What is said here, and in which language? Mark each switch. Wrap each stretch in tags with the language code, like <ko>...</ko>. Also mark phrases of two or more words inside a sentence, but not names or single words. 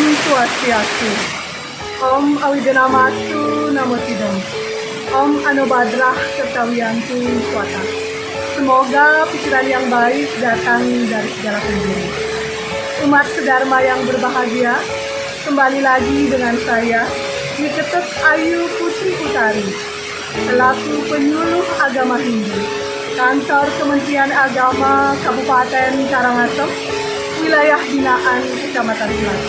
<id>Swastiastu.</id> <sa>ॐ अविघ्नमस्तु नमो सिद्धम्. ॐ आनो भद्राः क्रतवो यन्तु विश्वतः.</sa> <id>Semoga pikiran yang baik datang dari segala penjuru. Umat sedharma yang berbahagia, kembali lagi dengan saya, Niketes Ayu Putri Utari, selaku penyuluh agama Hindu, Kantor Kementerian Agama Kabupaten Karangasem, wilayah binaan Kecamatan Selat.</id>